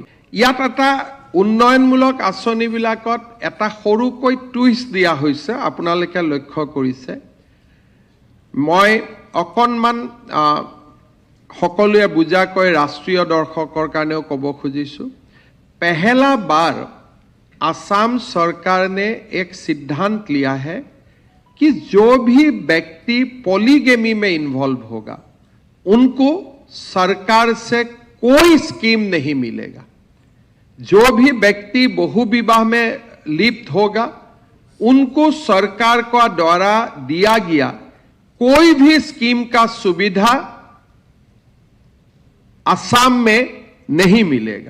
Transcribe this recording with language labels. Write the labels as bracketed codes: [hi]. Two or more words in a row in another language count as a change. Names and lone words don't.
[as] ইয়াত এটা উন্নয়নমূলক আঁচনিবিলাকত এটা সৰুকৈ টুইষ্ট দিয়া হৈছে, আপোনালোকে লক্ষ্য কৰিছে। মই অকণমান সকলোৱে বুজাকৈ ৰাষ্ট্ৰীয় দৰ্শকৰ কাৰণেও ক'ব খুজিছোঁ। [hi] पहला बार असम सरकार ने एक सिद्धांत लिया है कि जो भी व्यक्ति पॉलीगेमी में इन्वॉल्व होगा उनको सरकार से कोई स्कीम नहीं मिलेगा। जो भी व्यक्ति बहुविवाह में लिप्त होगा उनको सरकार का द्वारा दिया गया कोई भी स्कीम का सुविधा असम में नहीं मिलेगा।